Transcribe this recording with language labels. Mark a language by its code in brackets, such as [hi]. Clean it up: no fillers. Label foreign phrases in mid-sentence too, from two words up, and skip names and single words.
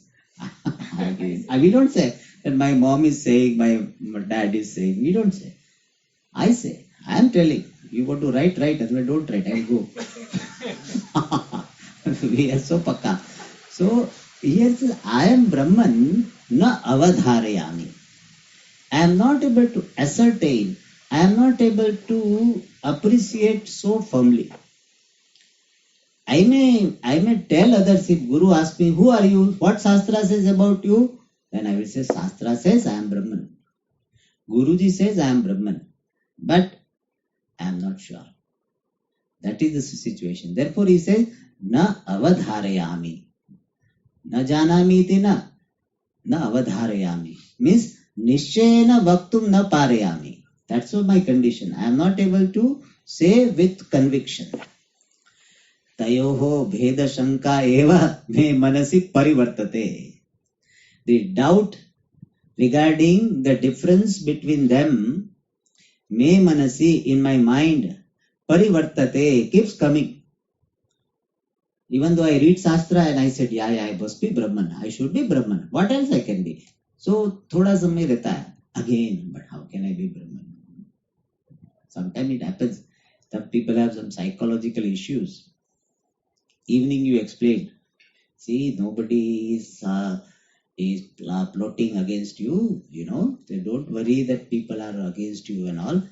[en] We don't say that my mom is saying, my dad is saying. We don't say. I say, I am telling. You want to write, otherwise don't write, I will go. We are so pakka. So here it says, I am Brahman, [sa] न अवधारयामि. [en] I am not able to ascertain, I am not able to appreciate so firmly. I may tell others, if Guru asks me, who are you? What Shastra says about you? Then I will say, Shastra says I am Brahman. Guruji says I am Brahman. But I am not sure. That is the situation. Therefore he says, [sa] न अवधारयामि. न जानामि इति न अवधारयामि. Means, निश्चयेन वक्तुं न पारयामि. [en] That's what my condition. I am not able to say with conviction. [sa] तयोः भेद शङ्का एव मे मनसि परिवर्तते. [en] The doubt regarding the difference between them, [sa] मे मनसि, [en] in my mind, parivartate, keeps coming. Even though I read Shastra and I said, yeah, I must be Brahman. I should be Brahman. What else I can be? So, [hi] थोड़ा समय रहता है. [en] Again, but how can I be Brahman? Sometimes it happens. Some people have some psychological issues. Evening you explain. See, nobody is plotting against you. They don't worry that people are against you and all.